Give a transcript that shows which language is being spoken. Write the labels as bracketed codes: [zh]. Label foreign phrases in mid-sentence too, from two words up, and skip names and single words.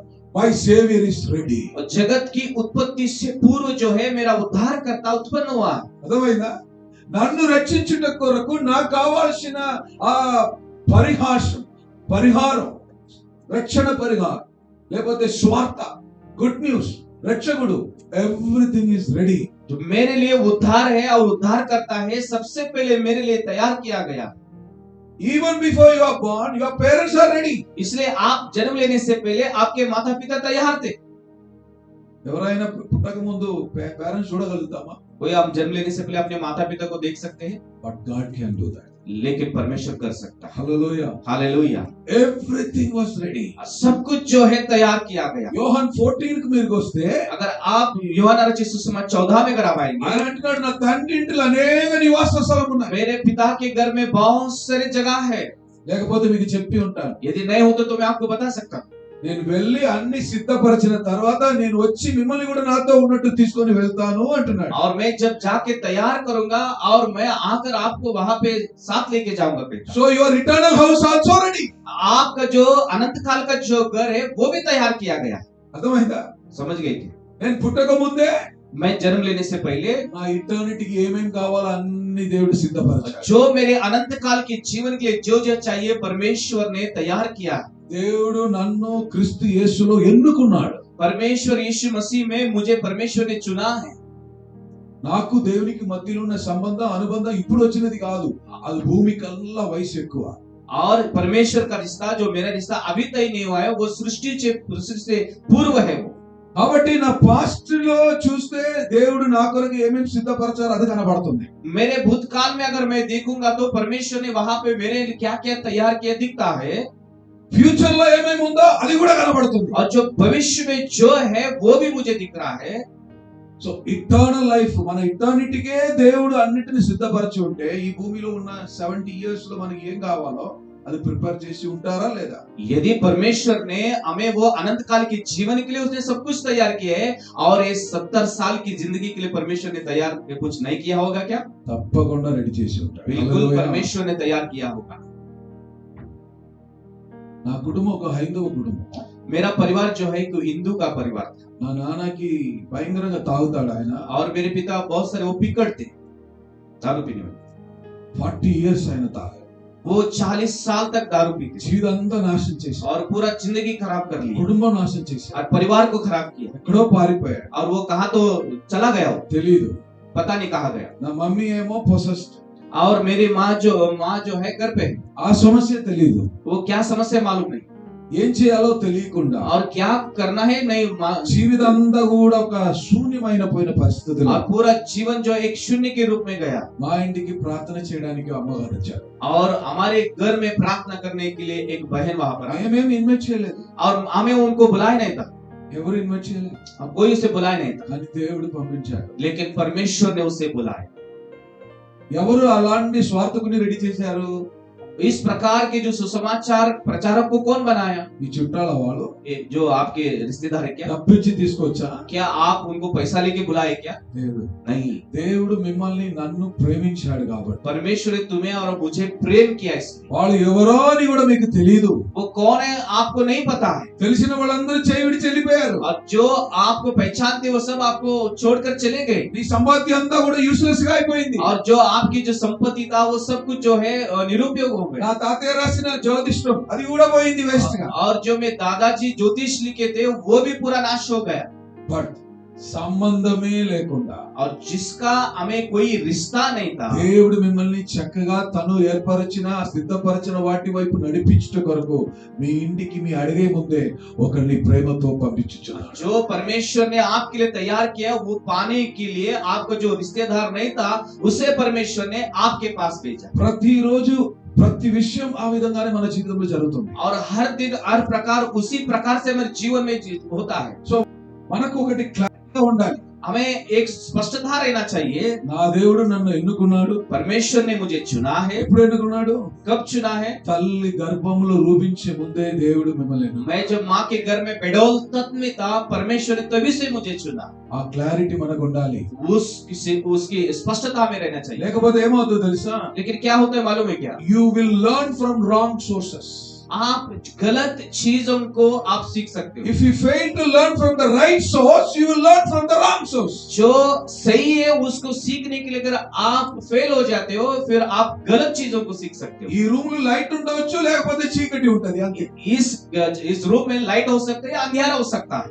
[en] my savior is ready. [hi] और जगत की उत्पत्ति से पूर्व जो है मेरा उद्धारकर्ता उत्पन्न हुआ। [te] అర్థమైందా? నన్ను రక్షించుట కొరకు నాకు కావాల్సిన ఆ పరిహారం రక్షణ పరిహారం లేకపోతే స్వార్థ [en] good news [te] రక్షకుడు [en] everything is ready. [hi] जो मेरे लिए उद्धार है और उद्धार करता है सबसे पहले मेरे लिए तैयार किया गया। [en] Even before you are born, your parents are ready. [hi] इसलिए आप जन्म लेने से पहले आपके माता पिता तैयार थे। [te] ఎవరైనా పుట్టక ముందు పేరెంట్స్ చూడగలుగుతామా? [hi] कोई आप जन्म लेने से पहले अपने माता पिता को देख सकते हैं? [en] But God can do that. [hi] लेकिन परमेश्वर कर सकता है। [en] Hallelujah. [hi] हालेलुया। [en] Everything was ready. [hi] सब कुछ जो है तैयार किया गया। [te] యోహాన్ 14 కి మీరు వస్తే [hi] अगर आप यूहन्ना रचित सुसमाचार 14 में अगर आप आएंगे, [te] ఆయన అంటున్నాడు నా తండ్రి ఇంటిలో అనేక నివాస స్థలం ఉన్నాయి। [hi] मेरे पिता के घर में बहुत सारी जगह है। [te] లేకపోతే మీకు చెప్పి ఉంటాను। [hi] यदि नहीं होते तो मैं आपको बता सकता हूँ। [te] నేను వెళ్ళి అన్ని సిద్ధపరిచిన తర్వాత నేను వచ్చి మిమ్మల్ని కూడా నాతో ఉన్నట్టు తీసుకొని వెళ్తాను అంటున్నాడు। [hi] और मैं जब जाके तैयार करूंगा और मैं आकर आपको वहां पे साथ लेके जाऊंगा बेटा। [en] So your eternal house also ready. [hi] आपका जो अनंत काल का जो घर है वो भी तैयार किया गया। [te] అర్థమైందా? [hi] समझ गए थे? [te] నేను పుట్టక ముందే [hi] मैं जन्म लेने से पहले [te] నా ఇటర్నిటీకి ఏమేం కావాలో అన్ని దేవుడు సిద్ధపరిచాడు। [hi] जो मेरे अनंत काल के जीवन के लिए जो जो चाहिए परमेश्वर ने तैयार किया। [te] దేవుడు నన్ను క్రీస్తు యేసులో ఎన్నుకున్నాడు। [hi] परमेश्वर यीशु मसीह में मुझे परमेश्वर ने चुना है। [te] నాకు దేవునికి మధ్యలో ఉన్న అనుబంధం ఇప్పుడు వచ్చినది కాదు, అది భూమి కల్లా వయసు ఎక్కువ। [hi] और परमेश्वर का रिश्ता जो मेरा रिश्ता अभी तय नहीं हुआ है वो सृष्टि से पूर्व है वो। [te] కాబట్టి నా పాస్ట్ లో చూస్తే దేవుడు నా కొరకు ఏమేం సిద్ధపరిచారో అది కనబడుతుంది। [hi] मेरे भूतकाल में अगर मैं देखूंगा तो परमेश्वर ने वहां पे मेरे लिए क्या क्या तैयार किया दिखता है। [te] ఫ్యూచర్ లో ఏమేమి ఉందో అది కూడా కనబడుతుంది। [hi] और जो भविष्य में जो है वो भी मुझे दिख रहा है। [en] So eternal life [te] మన ఇటర్నిటీకే దేవుడు అన్నిటిని సిద్ధపరిచి ఉంటే ఈ భూమిలో ఉన్న 70 ఇయర్స్ లో మనకి ఏం కావాలో అది ప్రిపేర్ చేసి ఉంటారా లేదా? [hi] यदि परमेश्वर ने हमें वो अनंत काल के जीवन के लिए उसने सब कुछ तैयार किया है और ये 70 साल की जिंदगी के लिए परमेश्वर ने तैयार कुछ नहीं किया होगा क्या? [te] తప్పకుండా రెడీ చేసి ఉంటాడు। [hi] बिल्कुल परमेश्वर ने तैयार किया होगा। [te] నా కుటుంబం ఒక హైందవ కుటుంబం। [hi] मेरा परिवार जो है एक हिंदू का परिवार था। [te] నా నాన్నకి భయంకరంగా తాగుతాడు ఆయన। [hi] और मेरे पिता बहुत सारे वो पिकड़ते दारू पीने में। [te] 40 ఇయర్స్ ఆయన తాగాడు। [hi] वो 40 साल तक दारू पीते [te] జీవితాంతా నాశనం చేశాడు। [hi] और पूरा जिंदगी खराब कर ली [te] కుటుంబం నాశనం చేశాడు। [hi] और परिवार को खराब किया। [te] ఎక్కడో పారిపోయాడు। [hi] और वो कहा तो चला गया वो [te] తెలీదు। [hi] पता नहीं कहा गया। [te] నా మమ్మీ ఏమో పొసెస్డ్। [hi] और मेरी माँ जो है घर पे है, [te] ఆ సమస్య తెలీదు। [hi] वो क्या समस्या मालूम नहीं [te] ఏం చేయాలో తెలియకుండా [hi] और क्या करना है नहीं [te] జీవితం అంతా కూడా ఒక శూన్యమైన పోయిన పరిస్థితులు। [hi] और पूरा जीवन जो एक शून्य के रूप में गया। [te] మా ఇంటికి ప్రార్థన చేయడానికి అమ్మగారు వచ్చారు। [hi] और हमारे घर में प्रार्थना करने के लिए एक बहन वहां पर आई। [te] మేమేం ఇన్వైట్ చేయలేదు। [hi] और हमें उनको बुलाया नहीं था। [te] ఎవరు ఇన్వైట్ చేయలేదు। [hi] कोई उसे बुलाया नहीं था। [te] కానీ దేవుడు పంపించాడు। [hi] लेकिन परमेश्वर ने उसे बुलाया। [te] ఎవరు అలాంటి స్వార్థకుని రెడీ చేశారు? [hi] इस प्रकार के जो सुसमाचार प्रचारक को कौन बनाया? [te] ఈ చుట్టాల వాళ్ళు [hi] जो आपके रिश्तेदार है क्या? [te] డబ్బిచ్చి తీసుకొచ్చా? [hi] क्या आप उनको पैसा लेके बुलाए क्या? [te] లేదు। [hi] नहीं। [te] దేవుడు మిమ్మల్ని నన్ను ప్రేమించాడు కాబట్టి [hi] परमेश्वर ने तुम्हें और मुझे प्रेम किया इसलिए। [te] వాళ్ళు ఎవరో అని కూడా మీకు తెలియదు। [hi] वो कौन है आपको नहीं पता है। [te] తెలిసిన వాళ్ళందరూ చేయి విడిచి వెళ్ళిపోయారు। [hi] और जो आपको पहचानते वो सब आपको छोड़कर चले गए। [te] నీ సంపాద్యం అంతా కూడా యూస్లెస్ గా అయిపోయింది। [hi] और जो आपकी जो संपत्ति था वो सब कुछ जो है निरुपयोग हो गया। [te] నా తాతయ్య రాసిన జ్యోతిష్యం అది కూడా పోయింది వేస్ట్ గా। [hi] और जो मैं दादाजी ज्योतिष लिखे थे वो भी पूरा नाश हो गया। [te] బట్ సంబంధమే లేకుండా [hi] और जिसका हमें कोई रिश्ता नहीं था, [te] దేవుడు మిమ్మల్ని చక్కగా తను ఏర్పరిచిన సిద్ధపరిచిన వాటి వైపు నడిపించుట కొరకు మీ ఇంటికి మీ అడిగే ముందే ఒకరిని ప్రేమతో పంపించుచున్నాడు। [hi] जो परमेश्वर ने आपके लिए तैयार किया वो पाने के लिए आपका जो रिश्तेदार नहीं था उसे परमेश्वर ने आपके पास भेजा। [te] ప్రతిరోజు ప్రతి విషయం ఆ విధంగానే మన జీవితంలో జరుగుతుంది। [hi] और हर दिन हर प्रकार उसी प्रकार से हमारे जीवन में होता है। [te] సో మనకు ఒకటి క్లారిటీగా ఉండాలి। [hi] हमें एक स्पष्टता रहना चाहिए। [te] నా దేవుడు నన్ను ఎన్నుకున్నాడు। [hi] परमेश्वर ने मुझे चुना है। [te] ఎప్పుడు ఎన్నుకున్నాడు? [hi] कब चुना है? [te] తల్లి గర్భంలో రూపించే ముందే దేవుడు మిమ్మల్ని ఎన్నుకున్నాడు। [hi] मैं जब माँ के घर में पेडोल तत्व में था परमेश्वर ने तभी से मुझे चुना। [te] ఆ క్లారిటీ మనకు ఉండాలి। [hi] उसकी स्पष्टता में रहना चाहिए। [te] లేకపోతే ఏమవుతుందో తెలుసా? [hi] लेकिन क्या होता है मालूम है क्या? [en] You will learn from wrong sources. [hi] आप गलत चीजों को आप सीख सकते हो। [en] If you fail to learn from the right source, you will learn from the wrong source. [hi] जो सही है उसको सीखने के लिए अगर आप फेल हो जाते हो फिर आप गलत चीजों को सीख सकते हो। [te] ఈ రూమ్ లో లైట్ ఉండవచ్చు, లేకపోతే చీకటి ఉంటది అంతే. [hi] इस रूम में लाइट हो सकता है या अंधेरा हो सकता है,